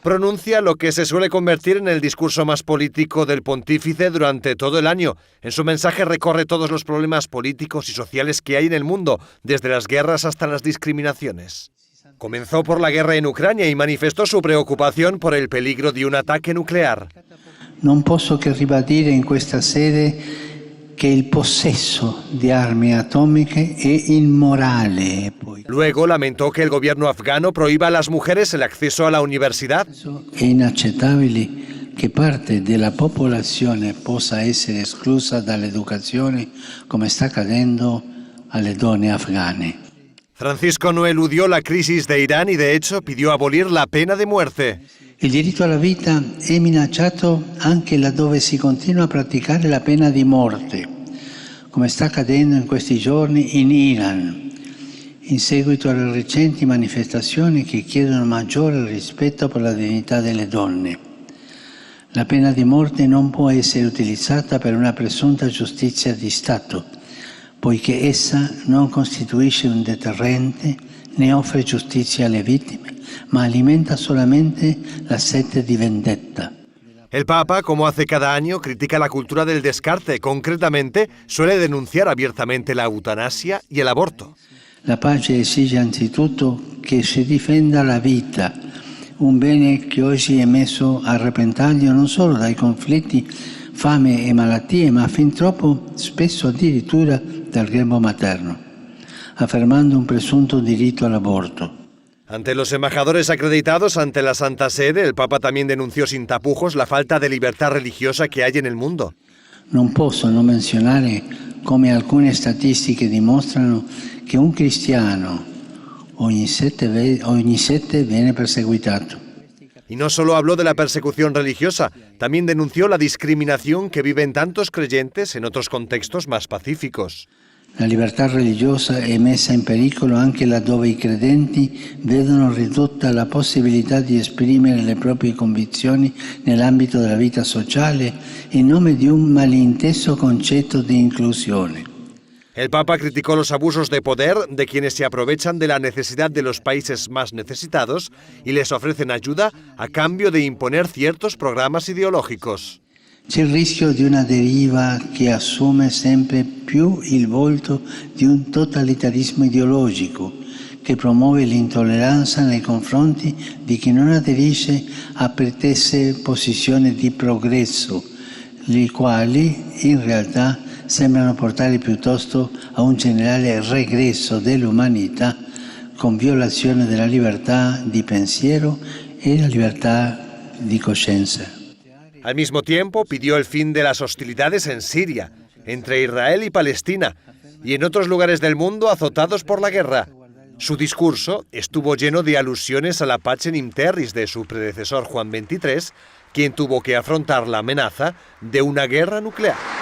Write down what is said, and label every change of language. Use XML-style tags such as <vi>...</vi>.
<es>Pronuncia lo que se suele convertir en el discurso más político del pontífice durante todo el año. En su mensaje recorre todos los problemas políticos y sociales que hay en el mundo, desde las guerras hasta las discriminaciones. Comenzó por la guerra en Ucrania y manifestó su preocupación por el peligro de un ataque nuclear.</es> <it>Non posso che ribadire in questa sede che il possesso di armi atomiche è immorale.</it> <es>Luego lamentó que el gobierno afgano prohíba a las mujeres el acceso a la universidad.</es> <it>È inaccettabile che parte della popolazione possa essere esclusa dall'educazione come sta accadendo alle donne afghane.</it> <es>Francisco no eludió la crisis de Irán y de hecho pidió abolir la pena de muerte.</es> <it>Il diritto alla vita è minacciato anche laddove si continua a praticare la pena di morte, come sta accadendo in questi giorni in Iran. in seguito alle recenti manifestazioni che chiedono maggiore rispetto per la dignità delle donne. La pena di morte non può essere utilizzata per una presunta giustizia di Stato, poiché essa non costituisce un deterrente né offre giustizia alle vittime, ma alimenta solamente la sete di vendetta.</it> <es>El Papa, como hace cada año, critica la cultura del descarte. Concretamente, suele denunciar abiertamente la eutanasia y el aborto.</es> <it>La pace esige anzitutto che si difenda la vita, un bene che oggi è messo a repentaglio non solo dai conflitti, fame e malattie, ma fin troppo spesso addirittura dal grembo materno, affermando un presunto diritto all'aborto.</it> <es>Ante los embajadores acreditados ante la Santa Sede, el Papa también denunció sin tapujos la falta de libertad religiosa que hay en el mundo.</es> <it>Non posso non menzionare come alcune statistiche dimostrano che un cristiano ogni sette viene perseguitato.</it> <es>Y no solo habló de la persecución religiosa, también denunció la discriminación que viven tantos creyentes en otros contextos más pacíficos.</es> <it>La libertà religiosa è messa in pericolo anche laddove i credenti vedono ridotta la possibilità di esprimere le proprie convinzioni nell'ambito della vita sociale in nome di un malinteso concetto di inclusione.</it> <es>El Papa criticó los abusos de poder de quienes se aprovechan de la necesidad de los países más necesitados y les ofrecen ayuda a cambio de imponer ciertos programas ideológicos.</es> <it>C'è il rischio di una deriva che assume sempre più il volto di un totalitarismo ideologico che promuove l'intolleranza nei confronti di chi non aderisce a pretese posizioni di progresso, le quali in realtà sembrano portare piuttosto a un generale regresso dell'umanità con violazione della libertà di pensiero e la libertà di coscienza.</it> <es>Al mismo tiempo, pidió el fin de las hostilidades en Siria, entre Israel y Palestina, y en otros lugares del mundo azotados por la guerra. Su discurso estuvo lleno de alusiones a la Pacem in Terris de su predecesor Juan XXIII, quien tuvo que afrontar la amenaza de una guerra nuclear.</es>